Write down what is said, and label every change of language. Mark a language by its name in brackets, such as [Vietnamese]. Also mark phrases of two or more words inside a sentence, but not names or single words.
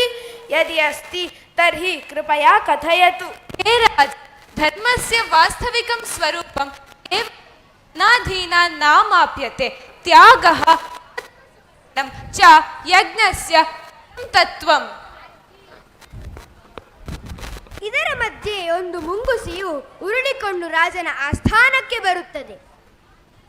[Sanskrit] ಯದಿ ಅಸ್ತಿ ತರ್ಹಿ ಕೃಪಯಾ ಕಥಯತು. ಹೇ ರಾಜ, ಧರ್ಮಸ್ಯ ವಾಸ್ತವಿಕಂ ಸ್ವರೂಪಂ ನಾಧೀನಾ ನಾಮಾಪ್ಯತೆ. ತ್ಯಾಗಃ ಚ ಯಜ್ಞಸ್ಯ ತತ್ವಂ. [Kannada] ಇದರ ಮಧ್ಯೆ ಒಂದು ಮುಂಗುಸಿಯು ಉರುಳಿಕೊಂಡು ರಾಜನ ಆಸ್ಥಾನಕ್ಕೆ ಬರುತ್ತದೆ.